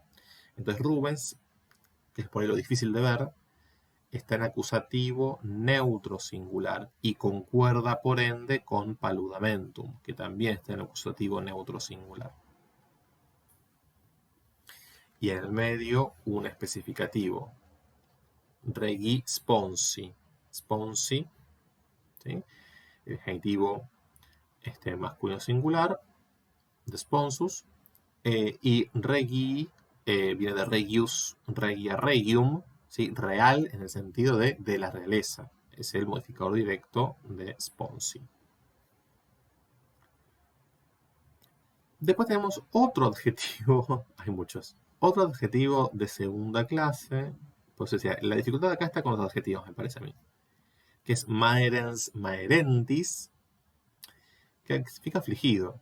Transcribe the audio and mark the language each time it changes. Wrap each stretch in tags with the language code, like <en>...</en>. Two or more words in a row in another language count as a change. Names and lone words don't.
<es>Entonces Rubens, que es por ahí lo difícil de ver, está en acusativo neutro singular y concuerda por ende con paludamentum, que también está en acusativo neutro singular. Y en el medio un especificativo,</es> <la>regi sponsi.</la> <es>Sponsi, ¿sí? El genitivo masculino singular, de sponsus, y regi viene de</es> <la>regius, regia, regium,</la> <es>¿sí? Real en el sentido de la realeza. Es el modificador directo de sponsi. Después tenemos otro adjetivo, hay muchos, otro adjetivo de segunda clase. Pues decía, la dificultad acá está con los adjetivos, me parece a mí. Que es</es> <la>maerens, maerentis,</la> <es>que significa afligido.</es>